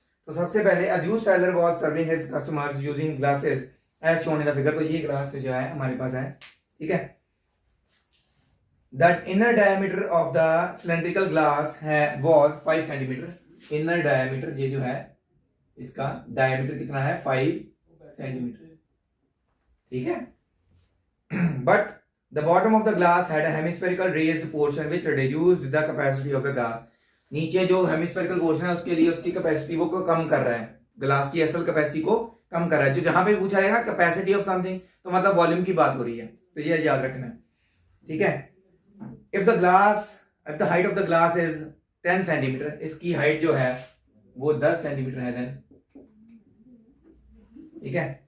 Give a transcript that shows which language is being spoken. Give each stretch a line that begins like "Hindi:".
Hindi: तो सबसे पहले
English: A juice seller was serving his customers using glasses as shown in the figure.
Hindi: तो ये ग्लास जो है हमारे पास है, ठीक है।
English: That inner diameter of the cylindrical glass है was 5 centimetre.
Hindi: इनर डायमीटर ये जो है इसका डायमीटर कितना है, 5 सेंटीमीटर, ठीक है।
English: But the bottom of the glass had a hemispherical raised portion which reduced the capacity of the glass।
Hindi: नीचे जो hemispherical portion है उसके लिए उसकी कैपेसिटी वो को कम कर रहा है, ग्लास की असल कैपेसिटी को कम कर रहा है। जो जहां पे पूछा जाएगा कैपेसिटी ऑफ समथिंग तो मतलब वॉल्यूम की बात हो रही है, तो ये याद रखना है, ठीक है।
English: if the height of the glass is 10 centimetre,
Hindi: इसकी हाइट जो है वो 10 सेंटीमीटर है
English: then,
Hindi: ठीक है।